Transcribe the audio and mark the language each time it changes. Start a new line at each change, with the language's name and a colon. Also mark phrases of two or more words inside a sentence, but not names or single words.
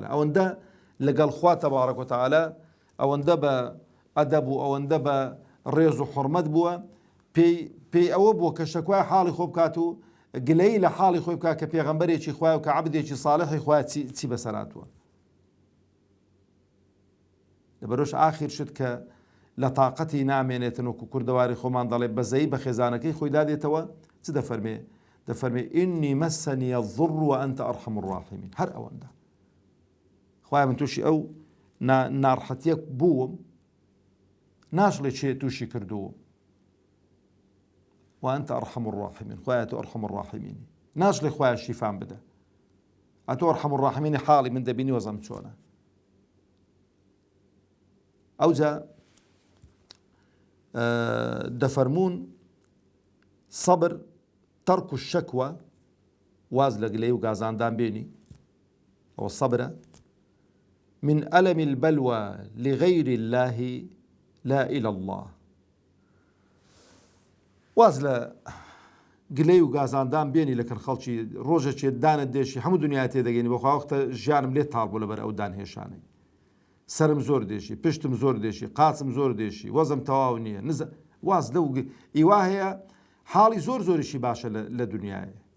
Central Kurdish: ئەوەندە لەگەڵ خوا تەبارەک و تەعالا ئەوەندە بە ئەدەب و ئەوەندە بە ڕێز و حورمەت بووە پێی ئەوە بووە کە شەکوای حاڵی خۆ بکات و گلەی لە حاڵی خۆی بکات کە پێغەمبەرێکی خوای و کە عەبدێکی ساڵحی خوای چی بەسەراتوە. لەبەرەوەش ئاخر شت کە لە تااقەتی نامێنێتن وەکو کوردەواری خۆمان دەڵێ بەزەی بە خێزانەکەی خۆی دادێتەوە چ دەفەرمێ؟
Arabic: دەفەرمێ ئینی مەسەنی الضر وأنت أرحم الراحمین.
Central Kurdish: هەر ئەوەندە خوای من تووشی ئەو ناڕحەتیە بووم، ناشڵێ چێ تووشی کردووە.
Arabic: وأنت أرحم الراحمين،
Central Kurdish: خوای تۆ
Arabic: أرحم الراحمين،
Central Kurdish: ناشڵێ خوای شیفام بدە، ئەتۆ
Arabic: أرحم الراحمين
Central Kurdish: حاڵی من دەبینی وەزەم چۆنە. ئەوجا دەفەرمون
Arabic: سەبر تەرک الشەکوە،
Central Kurdish: واز لە گلەی و گازاندان بێنی، ئەوە سەبرە.
Arabic: من ألم البلوى لغير الله لا إلى الله.
Central Kurdish: واز لە گلەی و گازاندان بێنی لەکەن خەڵکی ڕۆژێکێ دانت دێشی هەموو دنیای تێدەگەینی بەخوا وەختە ژیانم لێ تاڵ بوو لەبەر ئەو دانهێشانەی. سرم زۆر دێشی، پشتم زۆر دێشی، قاچم زۆر دێشی، وەزم تەواو نییە، واز لەو ئیوا هەیە حاڵی زۆر زۆریشی باشە لە دنیاە.